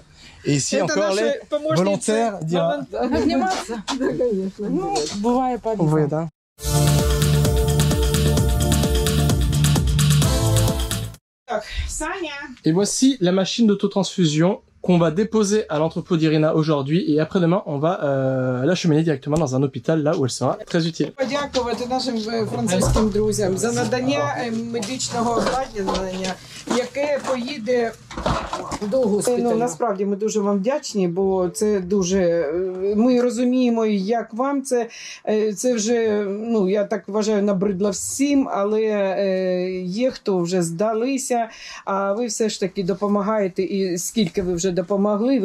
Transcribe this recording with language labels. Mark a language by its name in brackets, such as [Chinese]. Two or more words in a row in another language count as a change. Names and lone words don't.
[French] Et ici encore les volontaires d'Ira. Et voici la machine d'autotransfusion qu'on va déposer à l'entrepôt d'Irina aujourd'hui et après-demain on va l'acheminer directement dans un hôpital là où elle sera très utile. [Ukrainian] Подякувати нашим французьким друзям за надання медичного обладнання, яке поїде до госпіталю. Насправді ми дуже вам вдячні, бо це дуже ми розуміємо, як вам це вже, ну я так вважаю, набридло всім, але є хто вже здалися, а ви все ж таки допомагаєте і скільки ви вже дуже допомогли.